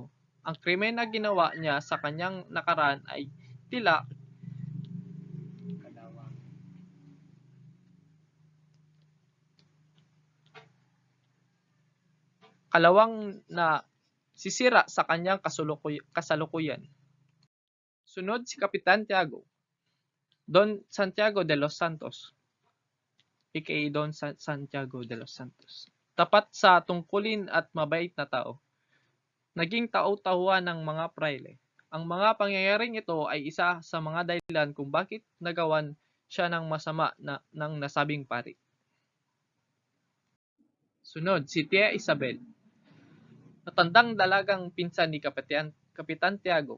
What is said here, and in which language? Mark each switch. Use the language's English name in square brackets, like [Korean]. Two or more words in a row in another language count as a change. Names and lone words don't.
[Filipino] Ang krimen na ginawa niya sa kanyang nakaraan ay tila kalawang na sisira sa kanyang kasalukuyan. Sunod si Kapitan Tiago, Don Santiago de los Santos, aka Don Santiago de los Santos. Tapat sa tungkulin at mabait na tao. Naging tau-tauhan ng mga praile. Ang mga pangyayaring ito ay isa sa mga dahilan kung bakit nagawan siya ng masama ng nasabing pari. Sunod, si Tia Isabel, matandang dalagang pinsan ni Kapitan Tiago.